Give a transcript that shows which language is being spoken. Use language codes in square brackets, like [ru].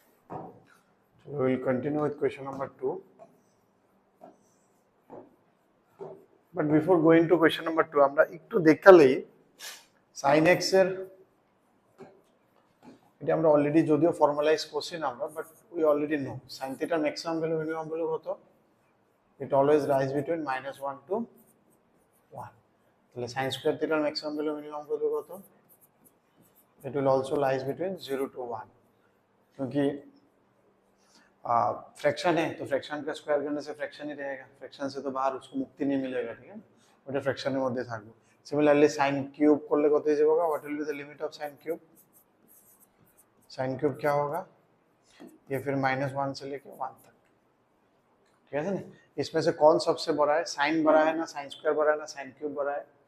[en] So we will continue with question number 2. But before going to question number 2, [bn] আমরা একটু দেখা লই sin x এর এটা আমরা অলরেডি যদিও ফর্মালাইজ করছি না আমরা, [en] but we already know [bn] sin থিটার ম্যাক্সিমাম ভ্যালু মিনিমাম ভ্যালু কত? [en] It always rise between -1 to 1. [bn] তাহলে sin স্কয়ার থিটার ম্যাক্সিমাম ভ্যালু মিনিমাম ভ্যালু কত? [en] It will also lies between 0 to 1, [hi] क्योंकि फ्रैक्शन है तो फ्रैक्शन का स्क्वायर करने से फ्रैक्शन ही रहेगा, फ्रैक्शन से तो बाहर उसको मुक्ति नहीं मिलेगा, ठीक है, [bn] ওটা ফ্র্যাকশনের মধ্যে থাকবে। সিমিলারলি sin কিউব করলে কত হয়ে যাবে? [en] What will be the limit of sin cube? [hi] sin cube क्या होगा? ये फिर -1 से लेके 1 तक, ठीक है ना। इसमें से कौन सबसे बड़ा है? sin बड़ा है ना sin स्क्वायर बड़ा है ना sin क्यूब बड़ा है?